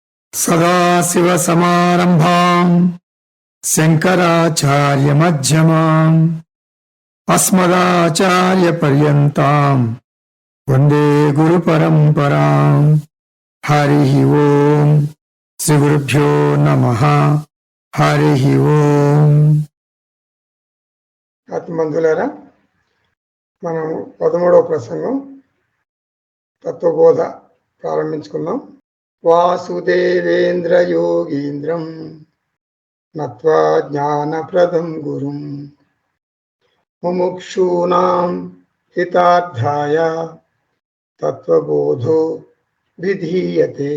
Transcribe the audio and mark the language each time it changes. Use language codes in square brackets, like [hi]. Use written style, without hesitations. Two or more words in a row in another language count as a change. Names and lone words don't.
[sa] सदाशिवसमारम्भाम् शङ्कराचार्यमध्यमाम् अस्मदाचार्यपर्यन्ताम् वन्दे गुरुपरम्पराम्। हरिः ओम् श्रीगुरुभ्यो नमः। हरिः ओम्। [te] ఆత్మబంధులారా, మనం 13వ ప్రసంగం తత్వబోధ ప్రారంభించుకుందాం. [sa] వాసుదేవేంద్ర యోగీంద్రం నత్వా జ్ఞానప్రదం గురుం ముముక్షూనాం హితార్థాయ తత్వబోధో విధీయతే.